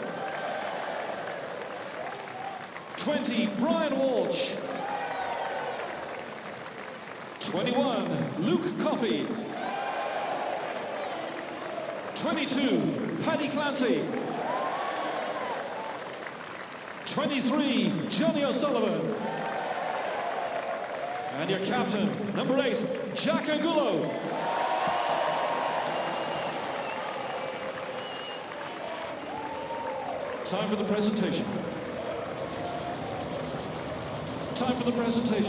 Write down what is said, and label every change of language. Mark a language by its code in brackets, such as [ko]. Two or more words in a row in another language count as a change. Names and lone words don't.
[en] 20, Brian Walsh. 21, Luke Coffey. 22, Paddy Clancy. 23, Johnny O'Sullivan. And your captain, number 8, Jack Angulo. Time for the presentation. Time for the presentation.